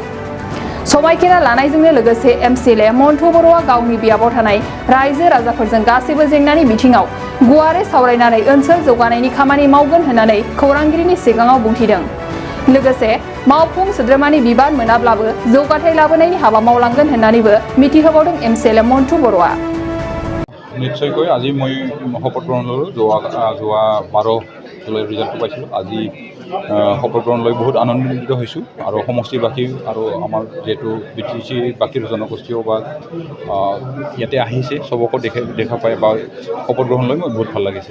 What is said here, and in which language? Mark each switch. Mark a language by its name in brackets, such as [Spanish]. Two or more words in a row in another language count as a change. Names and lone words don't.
[Bodo] समायखेरा लानायजोंनो लोगोसे MCLA मन्टु बर'आ गावनि बियाबाव थानाय रायजो राजाफोरजों गासैबो जेंनानि बिथिङाव गुवारै सावरायनानै ओनसोल जौगानायनि खामानि मावगोन होननानै खौरांगिरिनि सिगाङाव बुंथिदों। लोगोसे मावफुं सोद्रोमानि बिबान मोनाब्लाबो जौगाथाय लाबोनायनि हाबा मावलांगोन होननानैबो मिथिहोबावदों MCLA मन्टु बर'आ। [Assamese] निश्चयকৈ আজি মই শপত গ্ৰহণ ল'লোঁ। যোৱা 12 জুলাই ৰিজাল্টটো পাইছিলোঁ। আজি শপত গ্ৰহণ লৈ বহুত আনন্দিত হৈছোঁ আৰু সমষ্টিবাসী আৰু আমাৰ যিহেতু BTC বাকী জনগোষ্ঠীও বা ইয়াতে আহিছে চবকো দেখা পাই বা শপত গ্ৰহণ লৈ মই বহুত ভাল লাগিছে।